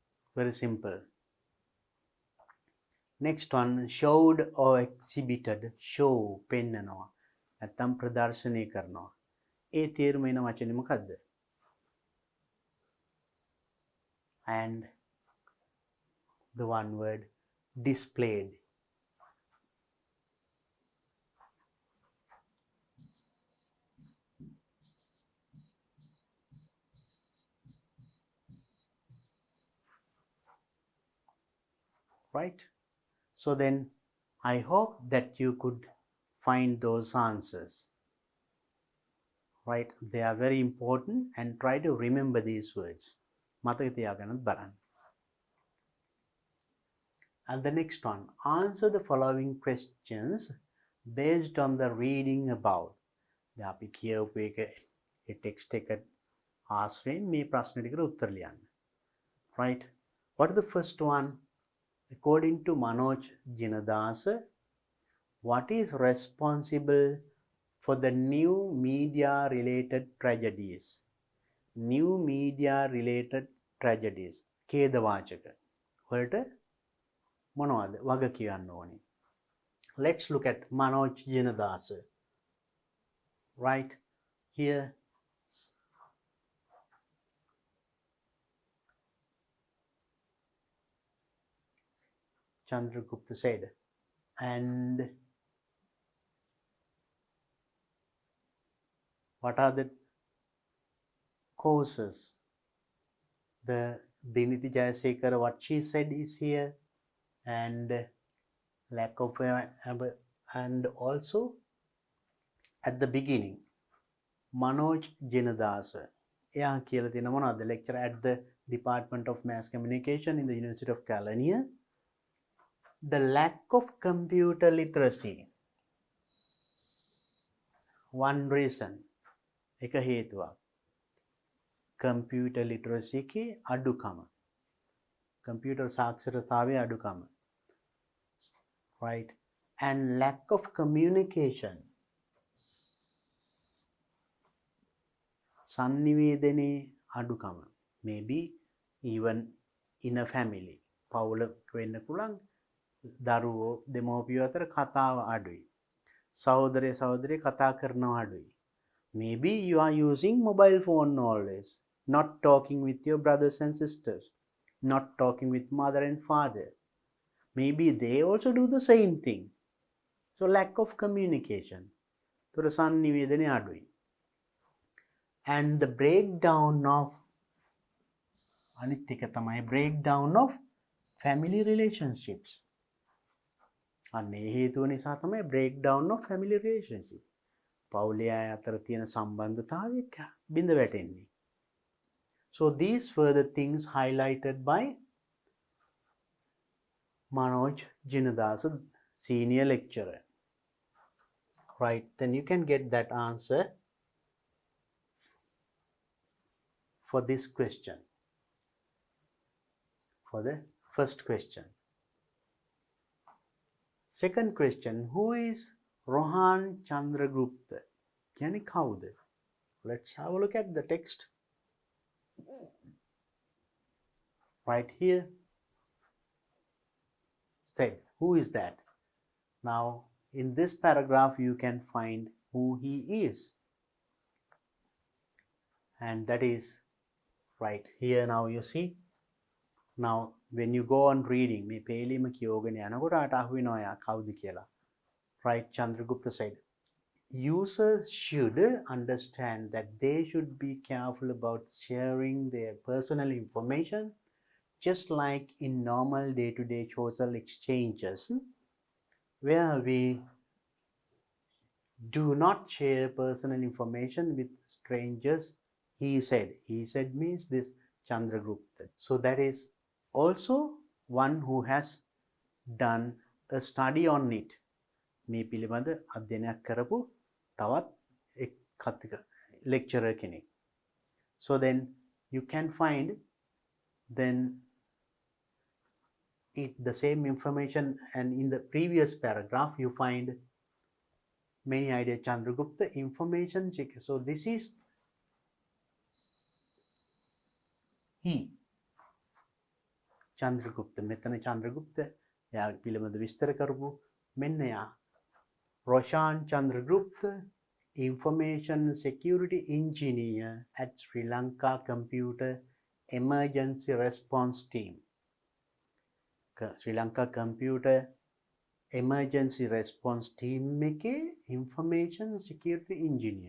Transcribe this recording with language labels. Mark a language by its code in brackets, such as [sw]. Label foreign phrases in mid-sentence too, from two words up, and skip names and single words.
[en] Very simple. Next one, showed or exhibited. Show, [si] පෙන්නනවා. නැත්තම් ප්‍රදර්ශනය කරනවා. ඒ තේරුම එන වචනේ මොකද්ද? [en] And the one word displayed. Right? So then I hope that you could find those answers. Right? They are very important and try to remember these words. [si] මතක තියාගන්න බලන්න. [en] And the next one, answer the following questions based on the reading above. [si] දැන් අපි කියවපු එක ඒ ටෙක්ස්ට් එක ආශ්‍රයෙන් මේ ප්‍රශ්න ටිකට උත්තර ලියන්න. [en] Right? What is the first one? According to Manoj Jinadasa, what is responsible for the new media related tragedies? New media related tragedies. [si] ඛේදවාචක වලට මොනවද වග කියන්න ඕනේ? [en] Let's look at Manoj Jinadasa. Right here. Chandragupta said, and what are the causes? The Diniti Jayasekara, what she said is here, and lack of and also at the beginning, Manoj Jinadasa, [si] එයා කියලා තියෙන මොනවද? [en] Lecturer at the Department of Mass Communication in the University of California. The lack of computer literacy. One reason. [si] එක හේතුවක්. [en] Computer literacy [si] එකේ අඩුකම. Computer සාක්ෂරතාවයේ අඩුකම. [en] Right? And lack of communication. [si] sannivedane අඩුකම. [en] Maybe even in a family. [si] පවුලක් වෙන්න පුළුවන්. දරුවෝ දෙමව්පියෝ අතර කතාව අඩුයි. සහෝදරය සහෝදරිය කතා කරනවා අඩුයි. [en] Maybe you are using mobile phone always, not talking with your brothers and sisters, not talking with mother and father. Maybe they also do the same thing. So lack of communication. [si] තොර sannivedane අඩුයි. [en] And the breakdown of [si] අනිත් එක තමයි [en] breakdown of family relationships. [si] අන්න ඒ හේතුව නිසා තමයි [en] breakdown of family relationship. [si] පවුලේ අය අතර තියෙන සම්බන්ධතාවය බිඳ වැටෙන්නේ. [en] So these were the things highlighted by Manoj Jinadasa, senior lecturer. Right, then you can get that answer for this question. For the first question. Second question, who is Rohan Chandragupta? [si] කියන්නේ කවුද? [en] Let's have a look at the text. Right here. Said, who is that? Now, in this paragraph, you can find who he is. And that is right here now, you see. Now, when you go on reading, [si] මේ පේලිම කියෝගෙන යනකොට අට අහු වෙනවා යා කවුද කියලා. [en] Right, Chandragupta said, users should understand that they should be careful about sharing their personal information, just like in normal day-to-day social exchanges, where we do not share personal information with strangers. He said. He said means this Chandragupta. So that is also one who has done a study on it. [si] මේ පිළිබඳ අධ්‍යයනයක් කරපු තවත් එක් කතික lecturer කෙනෙක්. [en] So then you can find then the same information, and in the previous paragraph you find many ideas. Chandragupta information check. So this is he. [si] චන්ද්‍රගුප්ත මෙතන චන්ද්‍රගුප්ත එයා පිළිබඳ විස්තර කරපු මෙන්න යා රොෂාන් චන්ද්‍රගුප්ත [en] information security engineer at Sri Lanka Computer Emergency Response Team. [si] Sri Lanka Computer Emergency Response Team එකේ [en] information security engineer.